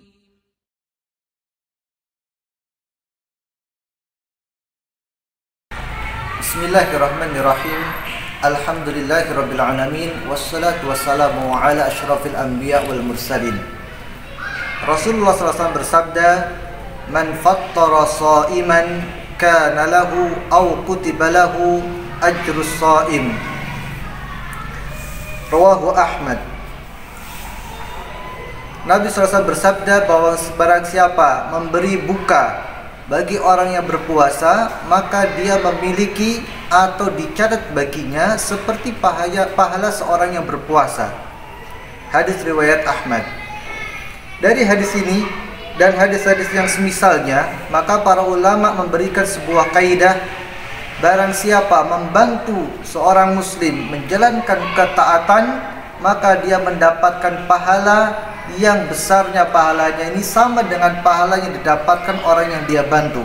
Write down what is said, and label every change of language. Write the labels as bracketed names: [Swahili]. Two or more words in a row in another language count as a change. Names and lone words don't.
[Arabic] Bismillahirrahmanirrahim. الحمد لله رب العالمين والصلاة والسلام على أشرف الأنبياء والمرسلين. [Indonesian] Rasulullah SAW bersabda, [Arabic] "من فطر صائما كان له أو كتب له أجر الصائم." Rawahu Ahmad. [Indonesian] Nabi SAW bersabda bahwa barang siapa memberi buka bagi orang yang berpuasa, maka dia memiliki atau dicatat baginya seperti pahala seorang yang berpuasa. Hadis riwayat Ahmad. Dari hadis ini dan hadis-hadis yang semisalnya, maka para ulama memberikan sebuah kaidah, barang siapa membantu seorang muslim menjalankan ketaatan, maka dia mendapatkan pahala yang besarnya pahalanya ini sama dengan pahala yang didapatkan orang yang dia bantu.